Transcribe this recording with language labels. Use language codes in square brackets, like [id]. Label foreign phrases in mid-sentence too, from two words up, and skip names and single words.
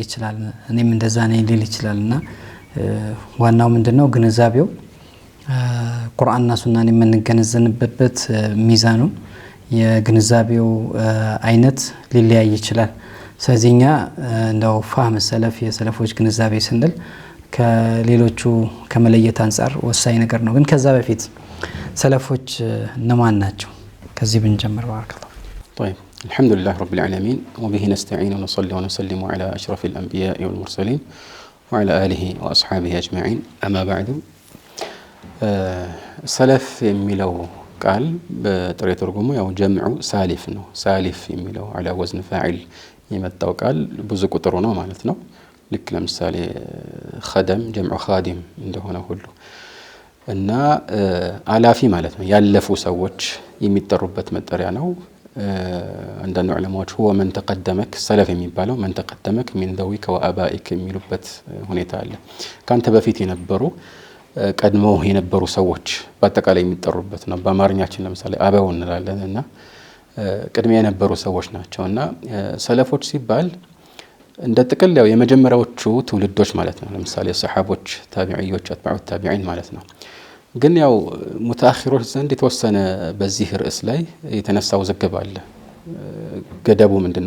[am] ይችላል፣ እኔም እንደዛ ነኝ ሊል ይችላልና ዋናው ምንድነው ግንዛቤው ቁርአንና ሱናን የምንገነዘብበት ሚዛኑ የግንዛቤው አይነት ሊለያይ ይችላል። ስለዚህኛ እንደው [ar] فهم سلف [am] የሰለፎች ግንዛቤ ስንል ከሌሎቹ ከመለየት አንፃር ወሳኝ ነገር ነው። ግን ከዛ በፊት ሰለፎች እነማን ናቸው? ከዚህ ብንጀምር ባረከላሁ። طيب الحمد لله رب العالمين وبه نستعين ونصلي ونسلم على أشرف الأنبياء والمرسلين وعلى آله وأصحابه أجمعين. [ar] أما بعد [am] سلف የሚለው ቃል በጥሬ ትርጉሙ ያው [ar] جمع سالف [am] ነው። ሳሊፍ የሚለው [ar] على وزن فاعل [am] የመጣው ቃል ብዙ ቁጥሩ ነው ማለት ነው። ልክ ለምሳሌ ኸደም [ar] جمع خادم [am] እንደሆነ ሁሉ እና አላፊ ማለት ነው። ያለፉ ሰዎች የሚጠሩበት መጠሪያ ነው። አንዳንድ ዑለማዎች [ar] هو من تقدمك [am] ሰለፍ የሚባለው [ar] من تقدمك من ذويك وآبائك [am] የሚሉበት ሁኔታ አለ። ካንተ በፊት የነበሩ ቀድሞ የነበሩ ሰዎች በአጠቃላይ የሚጠሩበት ነው። በአማርኛችን ለምሳሌ አበው እንላለንና ቀድሞ የነበሩ ሰዎች ናቸውና ሰለፎች ሲባል እንደ ጥቅል ያው የመጀመሪያዎቹ ትውልዶች ማለት ነው። ለምሳሌ ሰሃቦች፣ ታቢዒዎች፣ [ar] أتباع التابعين [am] ማለት ነው። ግን ያው ሙተአኺሮች ዘንድ የተወሰነ በዚህ ርዕስ ላይ የተነሳው ዝግብ አለ። ገደቡ ምንድነው?